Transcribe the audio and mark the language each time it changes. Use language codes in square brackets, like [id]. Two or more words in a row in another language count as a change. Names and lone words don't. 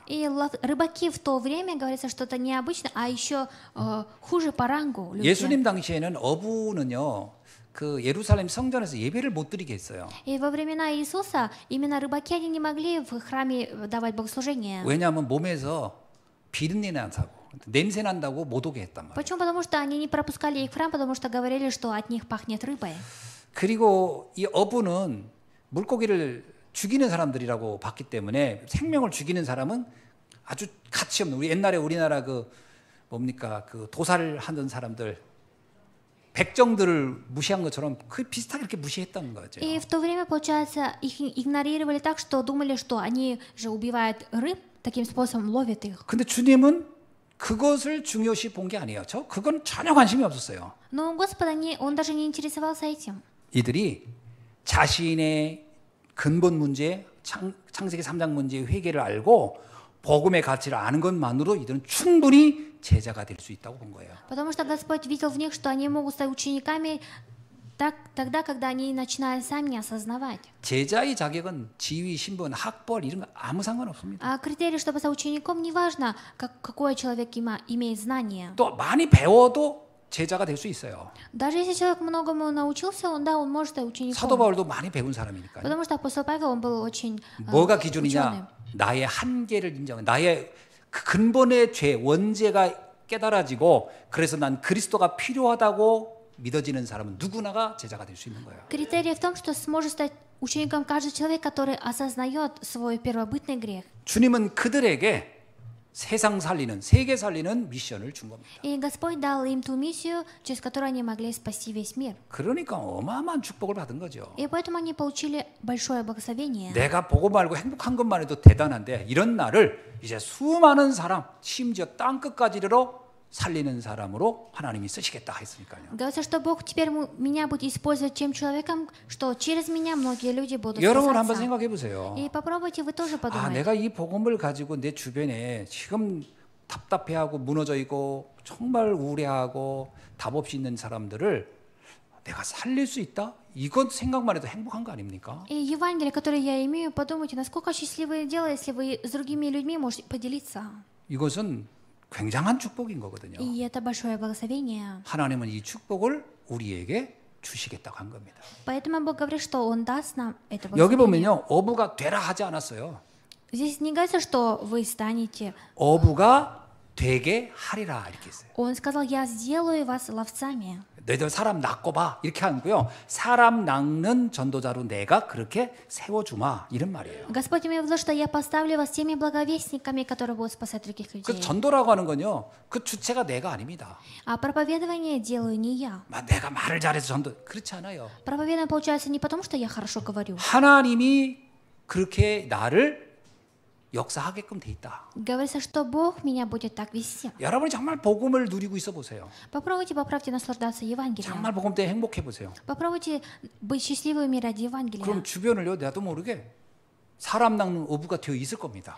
[ru] И рыбаки в то время, говорится, что это необычно, а еще хуже по рангу люди. [ko] 예수님 당시에는 어부는요, 그 예루살렘 성전에서 예배를 못 드리게 했어요. [ru] И во времена Иисуса именно рыбаки они не могли в храме давать богослужение. [ko] 왜냐하면 몸에서 비린내 난다고 냄새 난다고 못 오게 했단 말이에요. [ru] Почему? Потому что они не пропускали их в храм, потому что говорили, что от них пахнет рыбой. [ko] 그리고 이 어부는 물고기를 죽이는 사람들이라고 봤기 때문에 생명을 죽이는 사람은 아주 가치 없는, 우리 옛날에 우리나라 그 뭡니까 그 도살을 하던 사람들 백정들을 무시한 것처럼 그 비슷하게 이렇게 무시했다는 거죠. [ru] И в то время, получается, их игнорировали так, что думали, что они же убивают рыб, таким способом ловят их. [ko] 근데 주님은 그것을 중요시 본 게 아니에요. 그건 전혀 관심이 없었어요. [ru] Но Господа он даже не интересовался этим. [ko] 이들이 자신의 근본 문제, 창세기 3장 문제의 회개를 알고 복음의 가치를 아는 것만으로 이들은 충분히 제자가 될 수 있다고 본 거예요. [ru] Потому что Господь видел в них, что они могут стать учениками тогда, когда они начинают сами осознавать. [ko] 제자의 자격은 지위, 신분, 학벌 이런 거 아무 상관없습니다. [ru] А критерий, чтобы стать учеником, не важно, какой человек имеет знания. [ko] 또 많이 배워도 제자가 될 수 있어요. [ru] Даже если человек многому научился, он может стать учеником. [ko] 사도 바울도 많이 배운 사람이니까요. [ru] Потому что апостол Павел, он был очень [ko] 뭐가 기준이냐? 나의 한계를 인정, 나의 그 근본의 죄, 원죄가 깨달아지고 그래서 난 그리스도가 필요하다고 믿어지는 사람은 누구나가 제자가 될 수 있는 거예요. [ru] Критерий в том, что сможет стать учеником каждый человек, который осознает свой первобытный грех. [ko] 주님은 그들에게 세상 살리는, 세계 살리는 미션을 준 겁니다. [ru] И Господь дал им ту миссию, через которую они могли спасти весь мир. [ko] 그러니까 어마어마한 축복을 받은 거죠. [ru] И поэтому они получили большое благословение. [ko] 내가 보고 말고 행복한 것만 해도 대단한데 이런 나를 이제 수많은 사람, 심지어 땅 끝까지 이르러 살리는 사람으로 하나님이 쓰시겠다 했으니까요. [ru] Говорится, что Бог теперь меня будет использовать тем человеком, что через меня многие люди будут [ko] 여러분 한번 [ru] спасаться. [ko] 생각해 보세요. [ru] И попробуйте вы тоже 아, подумать. [ko] 내가 이 복음을 가지고 내 주변에 지금 답답해하고 무너져 있고 정말 우울해하고 답 없이 있는 사람들을 내가 살릴 수 있다? 이건 생각만 해도 행복한 거 아닙니까? [ru] И Евангелие, которое я имею, подумайте, насколько счастливое дело, если вы с другими людьми можете поделиться. [ko] 이것은 굉장한 축복인 거거든요. [ru] И это большое благословение. [ko] 하나님은 이 축복을 우리에게 주시겠다고 한 겁니다. [ru] Поэтому Бог говорит, что Он даст нам это [ko] 여기 [ru] благословение. [ko] 보면요, 어부가 되라 하지 않았어요. [ru] Здесь не говорится, что вы станете. [ko] 어부가 되게 하리라 이렇게 했어요. [ru] Он сказал, я сделаю вас ловцами. [ko] 너희들 사람 낚고 봐 이렇게 하고요. 사람 낚는 전도자로 내가 그렇게 세워주마 이런 말이에요. [ru] Господь имел в виду, что я поставлю вас теми благовестниками, которые будут спасать других 그 людей. [ko] 전도라고 하는 건요, 그 주체가 내가 아닙니다. [ru] А проповедование делаю не я. [ko] 내가 말을 잘해서 전도 그렇지 않아요. [ru] Проповедование получается не потому, что я хорошо говорю. [ko] 하나님이 그렇게 나를 역사하게끔 돼 있다. [ru] Говорится, что Бог меня будет так вести. [ko] 여러분이 정말 복음을 누리고 있어 보세요. [ru] Попробуйте наслаждаться Евангелием. [ko] 정말 복음 때 행복해 보세요. [ru] Попробуйте быть счастливыми ради [ko] 그럼 [ru] Евангелия. [ko] 주변을요, 나도 모르게 사람 낚는 어부가 되어 있을 겁니다.